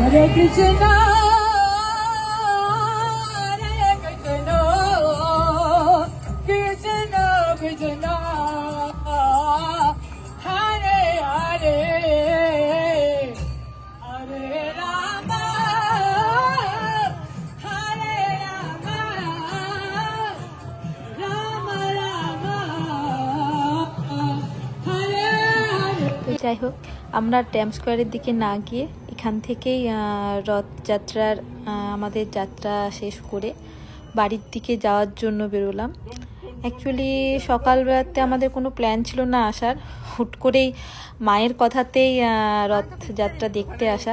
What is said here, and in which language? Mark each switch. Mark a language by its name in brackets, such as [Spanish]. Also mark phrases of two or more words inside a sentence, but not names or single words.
[Sanskrit] कृष्ण कृष्ण कृष्ण हरे हरे हरे राम हरे राम राम राम हरे हरे. [Bangla] তো যাই হোক, আমরা ড্যাম স্কোয়ারের দিকে না গিয়ে এখান থেকেই রথযাত্রার আমাদের যাত্রা শেষ করে বাড়ির দিকে যাওয়ার জন্য বেরোলাম। অ্যাকচুয়ালি সকালবেলাতে আমাদের কোনো প্ল্যান ছিল না আসার, হুট করেই মায়ের কথাতেই রথযাত্রা দেখতে আসা।